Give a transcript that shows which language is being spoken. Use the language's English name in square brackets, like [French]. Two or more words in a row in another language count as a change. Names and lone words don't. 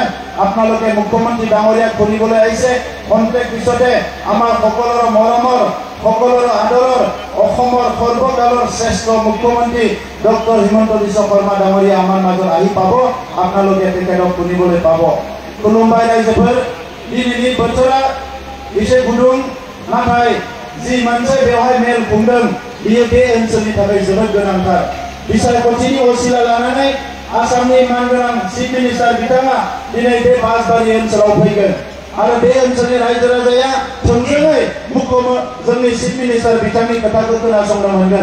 [Assamese] আপোনালোকে মুখ্যমন্ত্ৰী ডাঙৰীয়াক শুনিবলৈ আহিছে। খন্তেক পিছতে আমাৰ সকলোৰে মৰমৰ, সকলোৰে আদৰৰ অসমৰ সৰ্বকালৰ শ্ৰেষ্ঠ মুখ্যমন্ত্ৰী ডক্টৰ হিমন্ত বিশ্ব শৰ্মা ডাঙৰীয়া আমাৰ মাজত আহি পাব। আপোনালোকে তেখেতক শুনিবলৈ পাব। [Bodo] खुलुमबाय रायजोफोर। दिनैनि बोथोरा एसे गुदुं, नाथाय जि मोनसे बेवहाय मेल खुंदों बियो बे ओनसोलनि थाखाय जोबोद गोनांथार। बिसायख'थिनि असिला लानानै आसामनि मानगोनां [English] chief minister [Bodo] बिथाङा दिनै बे बासबारि ओनसोलाव फैगोन आरो बे ओनसोलनि रायजो राजाया थोंजोङै जोंनि [English] chief minister [Bodo] बिथांनि खोथाखौ खोनासंनो मोनगोन।